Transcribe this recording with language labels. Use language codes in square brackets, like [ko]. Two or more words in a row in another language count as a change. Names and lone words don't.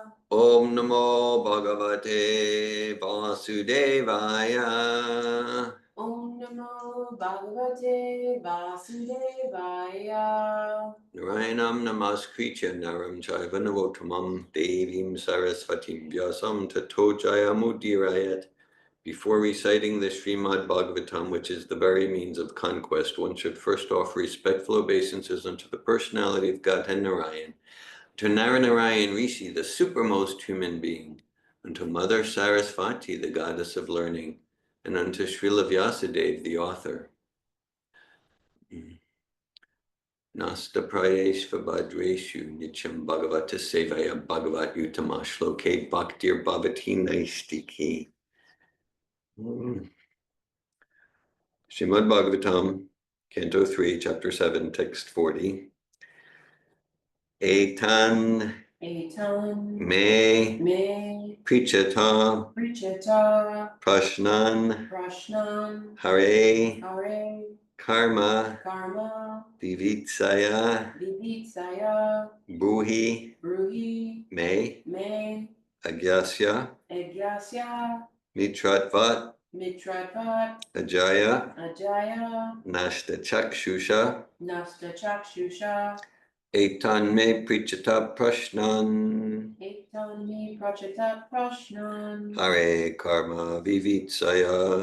[sa] ॐ नमो भगवते वासुदेवाय. ॐ नमो भगवते वासुदेवाय. नारायणं नमस्कृत्य नरं चैव नरोत्तमम् देवीं सरस्वतीं व्यासं ततो जयमुदीरयेत्. [en] Before reciting the Srimad Bhagavatam, which is the very means of conquest, one should first offer respectful obeisances unto the personality of Godhead Narayan, to Narayan Rishi, the supermost human being, unto Mother Sarasvati, the goddess of learning, and unto Srila Vyasadeva, the author. [sa] नष्ट प्रायेष्व भद्रेषु नित्यं भागवत सेवया भगवत् उत्तम श्लोके भक्तिर् भवति नैष्ठिकी. [en] Srimad Bhagavatam, Canto 3, Chapter 7, Text 40. [sa] एतन् मे पृच्छतः प्रश्नान् हरे कर्म विवित्सया ब्रूहि मे अज्ञस्य मित्रत्वात् अजया नष्ट चक्षुषः एतन् मे पृच्छतः प्रश्नान् हरे कर्म विवित्सया